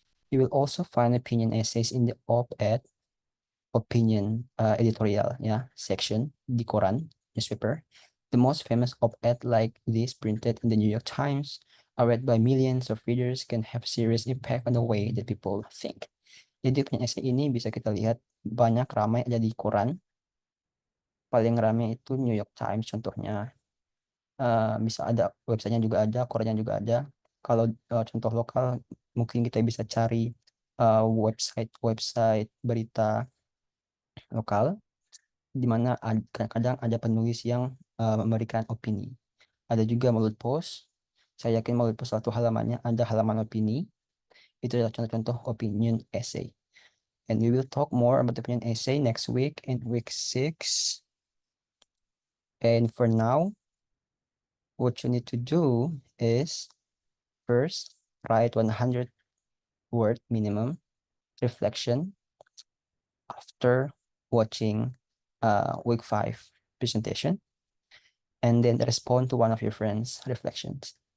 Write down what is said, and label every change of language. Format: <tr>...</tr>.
<en>You will also find opinion essays in the op-ed opinion editorial section</en> <id>di koran</id> <en>newspaper. The most famous op-ed like this printed in the New York Times are read by millions of readers can have serious impact on the way that people think.</en> <id>Jadi pertanyaan essay ini bisa kita lihat banyak ramai ada di koran. Paling ramai itu New York Times contohnya. Bisa ada websitenya juga ada, korannya juga ada. Kalau contoh lokal mungkin kita bisa cari website berita lokal di mana kadang-kadang ada penulis yang memberikan opini. Ada juga Mulut Post. Saya yakin Mulut Post satu halamannya ada halaman opini. Itu adalah contoh-contoh opinion essay.</id> <en>And we will talk more about opinion essay next week in week 6. And for now, what you need to do is first write 100-word minimum reflection after watching week 5 presentation, and then respond to one of your friends' reflections.</en>